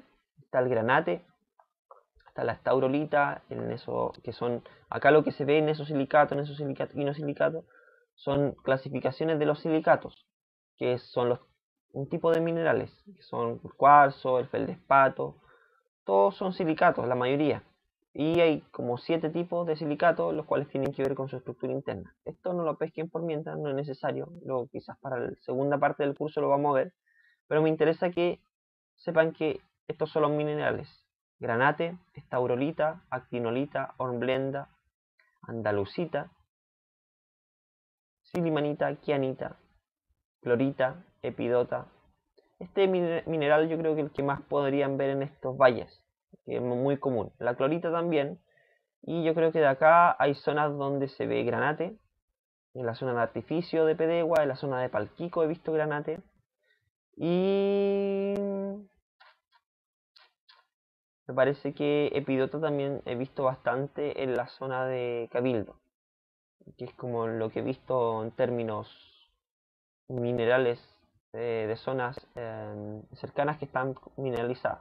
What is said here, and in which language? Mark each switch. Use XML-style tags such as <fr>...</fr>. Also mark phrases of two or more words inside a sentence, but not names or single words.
<es>Está el granate, está la estaurolita, que son, acá lo que se ve en nesosilicato, y no silicato, son clasificaciones de los silicatos, que son un tipo de minerales, que son el cuarzo, el feldespato, todos son silicatos, la mayoría. Y hay como 7 tipos de silicatos, los cuales tienen que ver con su estructura interna. Esto no lo pesquen por mientras, no es necesario, luego quizás para la segunda parte del curso lo vamos a ver, pero me interesa que sepan que estos son los minerales: granate, estaurolita, actinolita, hornblenda, andalusita, silimanita, kianita, clorita, epidota. Este mineral yo creo que el que más podrían ver en estos valles, que es muy común. La clorita también, y yo creo que de acá hay zonas donde se ve granate. En la zona de Artificio de Pedegua, en la zona de Palquico he visto granate. Y me parece que epidota también he visto bastante en la zona de Cabildo, que es como lo que he visto en términos minerales, de zonas cercanas que están mineralizadas.</es>